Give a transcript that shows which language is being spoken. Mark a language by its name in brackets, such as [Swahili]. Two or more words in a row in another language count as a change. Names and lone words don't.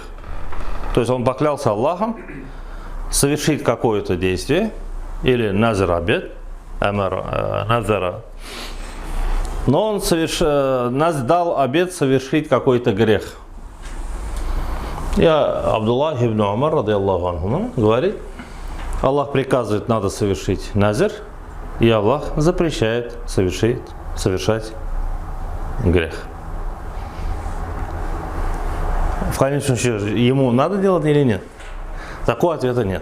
[Russian] То есть он поклялся Аллахом совершить какое-то действие, или назр обет, назара. Но он дал обет совершить какой-то грех. И Абдуллах ибн Умар, [Arabic] رضي الله عنه, [Russian] говорит, Аллах приказывает, надо совершить назр, и Аллах запрещает совершать грех. В конечном счете, ему надо делать или нет? Такого ответа нет.